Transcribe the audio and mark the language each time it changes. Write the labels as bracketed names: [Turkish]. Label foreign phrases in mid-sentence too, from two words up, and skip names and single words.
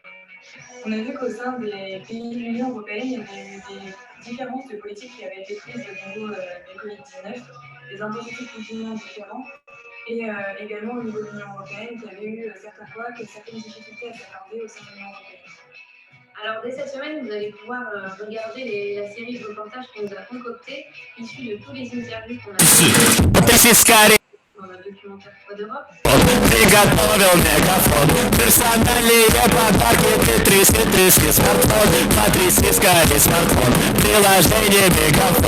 [French] On a vu qu'au sein des pays de l'Union européenne, il y avait eu des différences de politique qui avaient été prises au niveau du Covid-19, des intensités de confinement différents, et également au niveau de l'Union européenne, qui avait eu certaines fois certaines difficultés à s'accorder au sein de l'Union européenne. Alors, dès cette semaine, vous allez pouvoir regarder la série de reportages qu'on nous a concoctée, issue de tous les interviews qu'on a fait dans le documentaire Toit d'Europe. [Russian] Приготовил мегафон. Персональные подарки, тряски, смартфон. Потряси скорее смартфон. Приложение мегафон.